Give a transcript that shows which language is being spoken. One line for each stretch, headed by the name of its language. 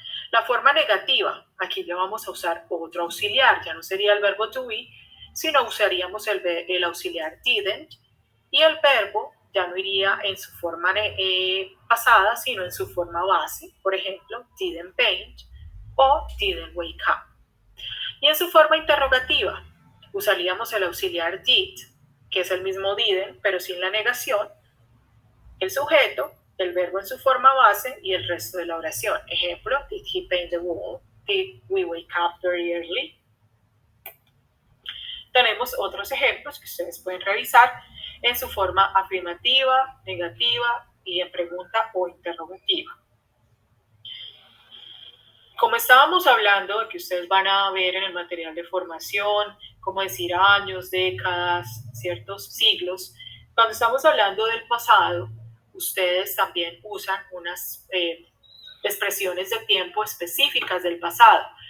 Spanish: La forma negativa, aquí le vamos a usar otro auxiliar, ya no sería el verbo to be, sino usaríamos el auxiliar didn't, y el verbo ya no iría en su forma pasada, sino en su forma base, por ejemplo, didn't paint o didn't wake up. Y en su forma interrogativa, usaríamos el auxiliar did, que es el mismo didn't, pero sin la negación, el sujeto, el verbo en su forma base y el resto de la oración.
English: Ejemplo, did he paint the wall? Did we wake up very early?
Spanish: Tenemos otros ejemplos que ustedes pueden revisar en su forma afirmativa, negativa y en pregunta o interrogativa. Como estábamos hablando de que ustedes van a ver en el material de formación, como decir años, décadas, ciertos siglos, cuando estamos hablando del pasado, ustedes también usan unas expresiones de tiempo específicas del pasado.